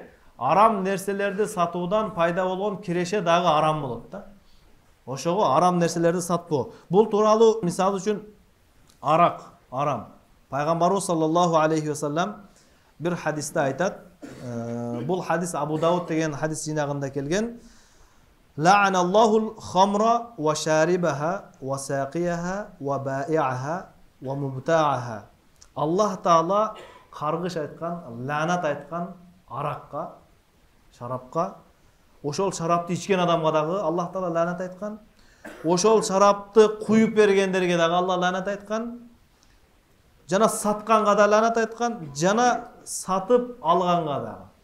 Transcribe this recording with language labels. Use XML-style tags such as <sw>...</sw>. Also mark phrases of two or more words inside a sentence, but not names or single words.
<ky>Арам нерселерди сатуудан пайда болгон киреше дагы арам болот да. Ошого арам нерселерди сатпоо. Бул тууралуу мисалы үчүн арак, арам. Пайгамбарыбыз</ky> <ar>صلى الله عليه وسلم</ar> <ky>бир хадисте айтат. Бул хадис Абу Дауд деген хадис жинагында келген.</ky> <ar>لعن الله الخمر وشاربها وساقيها وبائعها ومبتاعها.</ar> <ky>Аллах Таала каргыш айткан, лаанат айткан аракка, шарапка, ошол шарапты ичкен адамга дагы Аллах Таала лаанат айткан. Ошол шарапты куюп бергендерге дагы Алла лаанат айткан. Жана сатканга да лаанат айткан, жана сатып алганга дагы.</ky>